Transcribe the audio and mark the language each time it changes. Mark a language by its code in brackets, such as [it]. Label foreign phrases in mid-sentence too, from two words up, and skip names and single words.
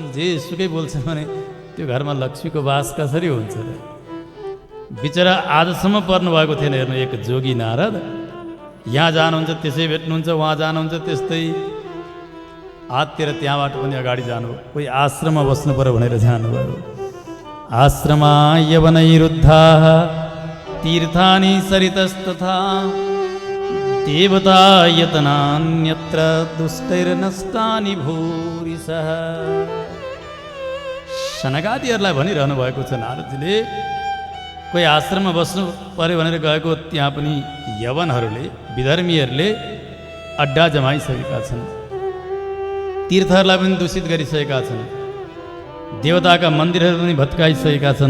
[ne] जे सुकै बोल्छन् भने त्यो घरमा लक्ष्मीको वास कसरी हुन्छ र? बिचरा आजसम्म पर्नु भएको थिएन। हेर्नु एक जोगी नारद, यहाँ जानुहुन्छ त्यसै भेट्नुहुन्छ, उहाँ जानुहुन्छ त्यस्तै, हाततिर त्यहाँबाट पनि अगाडि जानु, कोही आश्रममा बस्नु पर्यो भनेर जानुभयो। [sa] आश्रमा यवनैरुद्धा तीर्थानि सरितस्तथा देवता यतनान्यत्र दुष्टैर्नष्टानि भूरिशः। [ne] सनकादिहरूलाई भनिरहनु भएको छ नारदजीले, कोही आश्रममा बस्नु पर्यो भनेर गएको त्यहाँ पनि यवनहरूले, विधर्मीहरूले अड्डा जमाइसकेका छन्, तीर्थहरूलाई पनि दूषित गरिसकेका छन्, देवताका मन्दिरहरू पनि भत्काइसकेका छन्।